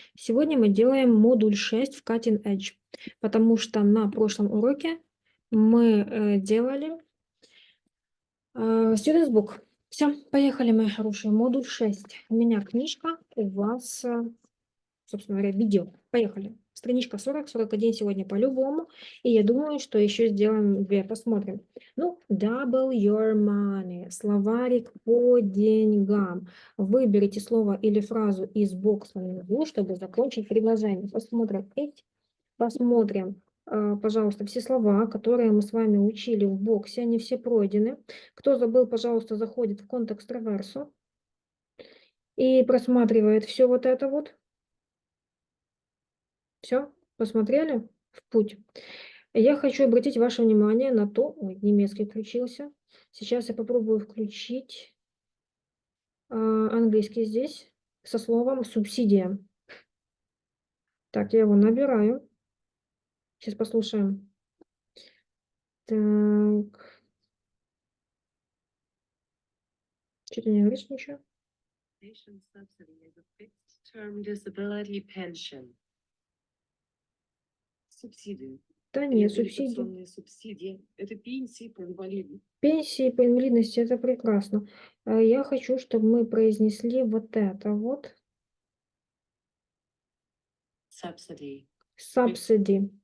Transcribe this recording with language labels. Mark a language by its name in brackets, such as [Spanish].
[Russian] Сегодня мы делаем модуль 6 в Cutting Edge, потому что на прошлом уроке мы делали Students Book. Все, поехали, мои хорошие. Модуль 6. У меня книжка, у вас, собственно говоря, видео. Поехали. Страничка 40-41 сегодня по-любому. И я думаю, что еще сделаем 2. Посмотрим. [English] Ну, double your money. [Russian] Словарик по деньгам. Выберите слово или фразу из бокса внизу, чтобы закончить предложение. Посмотрим эти. Посмотрим, пожалуйста, все слова, которые мы с вами учили в боксе. Они все пройдены. Кто забыл, пожалуйста, заходит в контекст реверсу и просматривает все вот это вот. Все, посмотрели? В путь. Я хочу обратить ваше внимание на то... Ой, немецкий включился. Сейчас я попробую включить английский здесь со словом «субсидия». Так, я его набираю. Сейчас послушаем. Так. Что-то не говоришь ничего? [English] Subsidy is a fixed-term disability pension. [Russian] Субсидии. Да нет, субсидии. Реабилитационные субсидии. Это пенсии по инвалидности. Пенсии по инвалидности, это прекрасно. Я хочу, чтобы мы произнесли вот это вот. [English] Subsidy. Subsidy.